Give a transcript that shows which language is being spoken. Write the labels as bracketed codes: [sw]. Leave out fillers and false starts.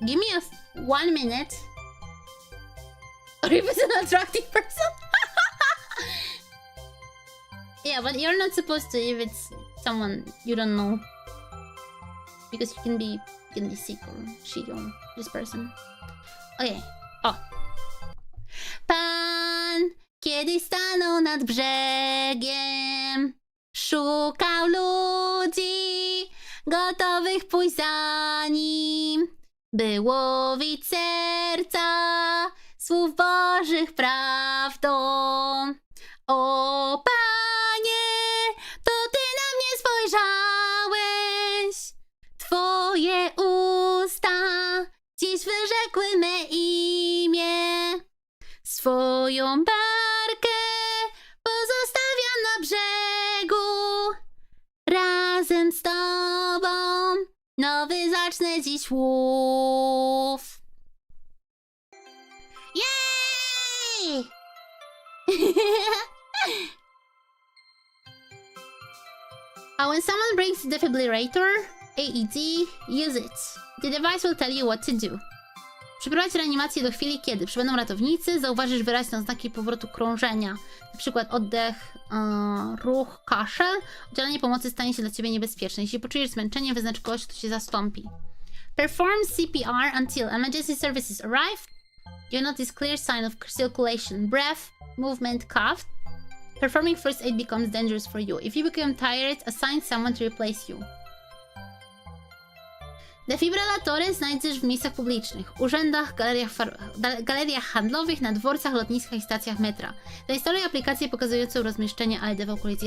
[en] Give me 1 minute. Or if it's an attractive person. Yeah, but you're not supposed to if it's someone you don't know. Because you can be sick or shit on this person. Okay. O. [pl] Pan kiedyś stanął nad brzegiem, szukał ludzi gotowych pójść za nim, by łowić serca słów Bożych prawdą. O Panie, to Ty na mnie spojrzałeś, Twoje usta dziś wyrzekły me imię. Swoją barkę pozostawiam na brzegu, razem z Tobą nowy zacznę dziś łów. [en] Yay! When someone brings a defibrillator, AED, use it. The device will tell you what to do. [pl] Przeprowadź reanimację do chwili, kiedy przybędą ratownicy, zauważysz wyraźne oznaki powrotu krążenia, na przykład oddech, ruch, kaszel. Udzielenie pomocy stanie się dla Ciebie niebezpieczne. Jeśli poczujesz zmęczenie, wyznacz kogoś, kto Cię zastąpi. [en] Perform CPR until emergency services arrive. You notice clear sign of circulation, breath, movement, cough. Performing first aid becomes dangerous for you. If you become tired, assign someone to replace you. [pl] Defibrylatory znajdziesz w miejscach publicznych, urzędach, galeriach handlowych, na dworcach, lotniskach i stacjach metra. Zainstaluj aplikację pokazującą rozmieszczenie LED w okolicy.